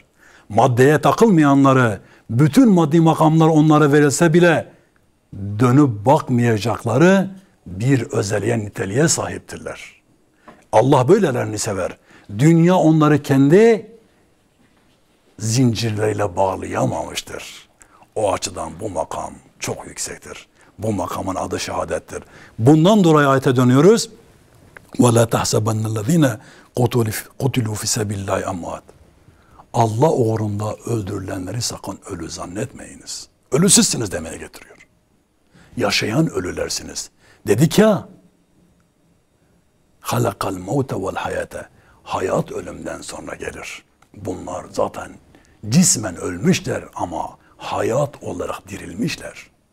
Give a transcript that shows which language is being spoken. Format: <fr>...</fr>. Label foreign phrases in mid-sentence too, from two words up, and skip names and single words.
<tr>Maddeye takılmayanları, bütün maddi makamlar onlara verilse bile dönüp bakmayacakları bir özelliğe, niteliğe sahiptirler. Allah böylelerini sever. Dünya onları kendi zincirleriyle bağlayamamıştır. O açıdan bu makam çok yüksektir. Bu makamın adı şehadettir. Bundan dolayı ayete dönüyoruz.</tr> <ar>وَلَا تَحْسَبَنَّ الَّذ۪ينَ قُتِلُوا فِي سَبِيلِ اللّٰهِ اَمْوَاتٍ.</ar> <tr>Allah uğrunda öldürülenleri sakın ölü zannetmeyiniz. Ölüsüzsünüz demeye getiriyor. Yaşayan ölülersiniz. Dedik ya,</tr> <ar>خلق الموت والحياة.</ar> <tr>Hayat ölümden sonra gelir. Bunlar zaten cismen ölmüşler ama hayat olarak dirilmişler.</tr>